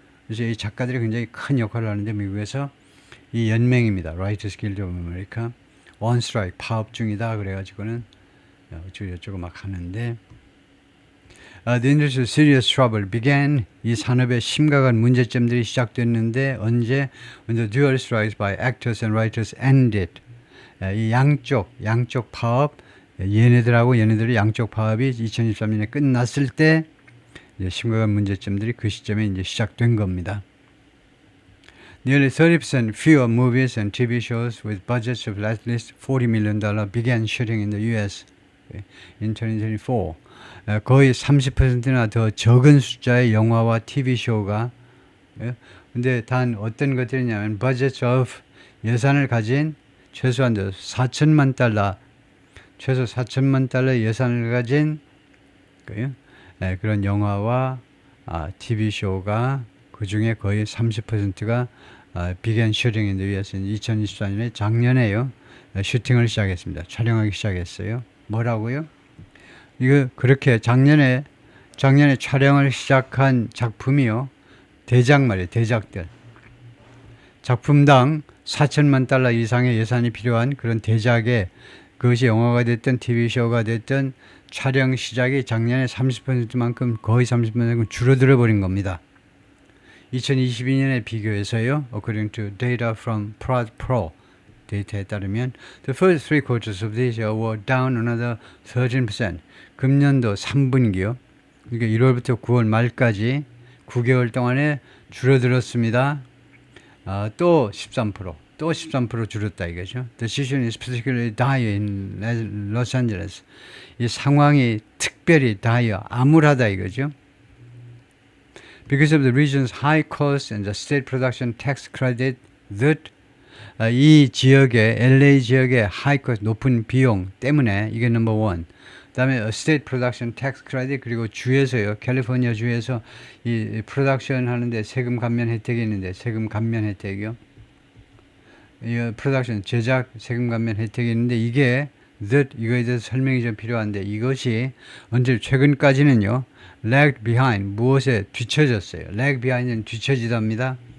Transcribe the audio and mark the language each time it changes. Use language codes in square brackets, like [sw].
[ko] 그래서 이 작가들이 굉장히 큰 역할을 하는데 미국에서 이 연맹입니다. Writers Guild of America. [en] On strike, [ko] 파업 중이다. 그래가지고는 어쩌고 막 하는데 [en] The industry's serious trouble began. [ko] 이 산업의 심각한 문제점들이 시작됐는데 언제? [en] When the dual strikes by actors and writers ended. [ko] 이 양쪽 파업, 얘네들이 양쪽 파업이 2023년에 끝났을 때 이제 심각한 문제점들이 그 시점에 이제 시작된 겁니다. [en] Nearly 30% fewer movies and TV shows with budgets of at least $40 million began shooting in the U.S. in 2024. [ko] 거의 30%나 더 적은 숫자의 영화와 TV쇼가 근데 단 어떤 것들이냐면 [en] budget of [ko] 예산을 가진 최소한 $4천만 최소 $4천만 예산을 가진 그런 영화와 TV쇼가 그 중에 거의 30%가 [en] began shooting in the US [ko] 2024년에 작년에요. 슈팅을 시작했습니다. 촬영하기 시작했어요. 뭐라고요? 이거 그렇게 작년에 촬영을 시작한 작품이요. 대작 말이에요. 대작들. 작품당 $4천만 이상의 예산이 필요한 그런 대작에 그것이 영화가 됐든 TV쇼가 됐든 촬영 시작이 작년에 30%만큼 거의 30%만큼 줄어들어 버린 겁니다. 2022년에 비교해서요. [en] According to data from Prod Pro [ko] 데이터에 따르면 [en] the first three quarters of this year were down another 13%. [ko] 금년도 3분기요. 그러니까 1월부터 9월 말까지 9개월 동안에 줄어들었습니다. 또 13% 줄었다 이거죠. [en] The situation is particularly dire in Los Angeles. [ko] 이 상황이 특별히 dire, 암울하다 이거죠. [en] Because of the region's high cost and the state production tax credit that [ko] 이 지역의 LA 지역의 high cost 높은 비용 때문에 이게 넘버 원. 그다음에 [en] state production tax credit [ko] 그리고 주에서요. 캘리포니아 주에서 이 프로덕션 하는데 세금 감면 혜택이 있는데 세금 감면 혜택이요. 이 프로덕션 제작 세금 감면 혜택이 있는데 이게 이거에 대해서 설명이 좀 필요한데 이것이 언제 최근까지는요. lagged behind 무엇에 뒤처졌어요. lag behind은 뒤처지답니다.